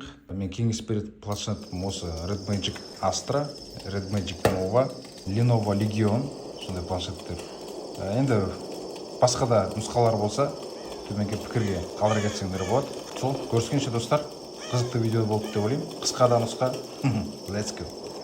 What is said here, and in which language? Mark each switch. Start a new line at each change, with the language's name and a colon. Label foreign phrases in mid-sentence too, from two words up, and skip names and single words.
Kazakh: Мен кеңес беретін планшетім осы Red Magic Astra, Red Magic Nova, Lenovo Legion, сондай планшеттер. Енді басқа да нұсқалар болса, төменге пікірге қалдыра кетсеңдер болады. Сол, көріскенше достар, қызықты видео болды деп ойлаймын. Қысқа да нұсқа.
English: Let's go.